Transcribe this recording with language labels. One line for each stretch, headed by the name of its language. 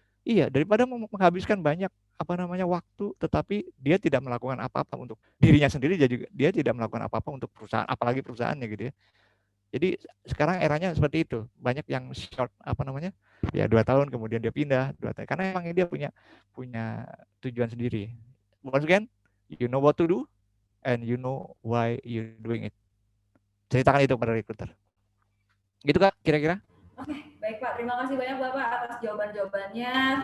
Indonesian: Iya, daripada menghabiskan banyak waktu, tetapi dia tidak melakukan apa-apa untuk dirinya sendiri, dia tidak melakukan apa-apa untuk perusahaan, apalagi perusahaannya gitu ya. Jadi sekarang eranya seperti itu. Banyak yang short ya 2 tahun kemudian dia pindah 2 tahun karena emang dia punya tujuan sendiri.
English: Once again, you know what to do and you know why you doing it.
Indonesian: Ceritakan itu pada recruiter. Gitu Kak, kira-kira? Oke, baik Pak. Terima kasih banyak Bapak atas jawaban-jawabannya.